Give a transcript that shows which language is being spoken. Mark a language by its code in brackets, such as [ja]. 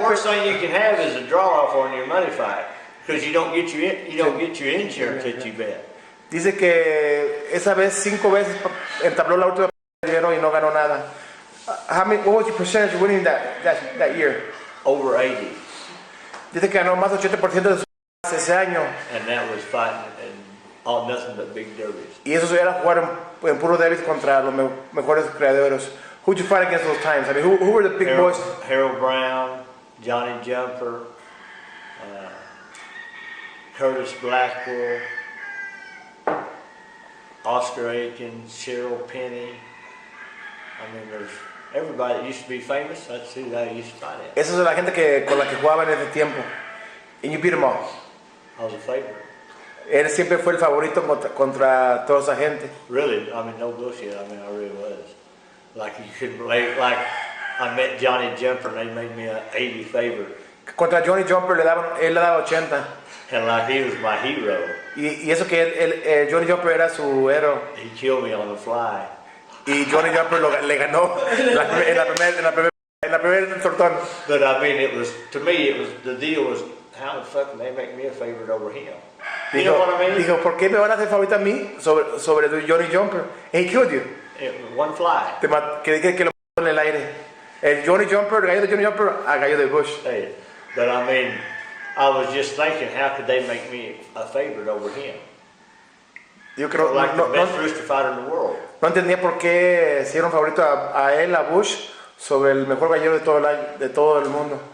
[en] The worst thing you can have is a draw off on your money fight because you don't get your insurance that you bet. [es] Dice que esa vez 5 veces entabló la última dinero y no ganó nada. [en] What was your percentage winning that year? Over 80. [es] Dice que ganó más del 80% de su ese año. [en] And that was fighting and all nothing but big derbies. [es] Y eso era jugar en puro derbis contra los mejores creadores. [en] Who'd you fight against those times? I mean, who were the big boys? Harold Brown, Johnny Jumper, Curtis Blackwell, Oscar Aikens, Cheryl Penny. I mean, there's everybody that used to be famous. That's who I used to fight at. [es] Esa es la gente con la que jugaba en ese tiempo. [en] And you beat them all. I was a favorite. [es] Él siempre fue el favorito contra toda esa gente. [en] Really, I mean, no bullshit. I mean, I really was. Like you couldn't, like I met Johnny Jumper and they made me an 80 favorite. [es] Contra Johnny Jumper él le daba 80. [en] And like he was my hero. [es] Y eso que Johnny Jumper era su héroe. [en] He killed me on the fly. [es] Y Johnny Jumper le ganó en la primera tortón. [en] But I mean, to me, the deal was, how the fuck can they make me a favorite over him? You know what I mean? [es] Dijo, ¿por qué me van a hacer favorito a mí sobre Johnny Jumper? [en] And he killed you. One fly. [es] Que lo mató en el aire. El Johnny Jumper, el gallo de Johnny Jumper, a gallo de Butch. [en] Hey, but I mean, I was just thinking, how could they make me a favorite over him? [es] Yo creo, [en] like the best rooster fighter in the world. [es] No entendía por qué hicieron favorito a él, a Bush, sobre el mejor gallero de todo el mundo.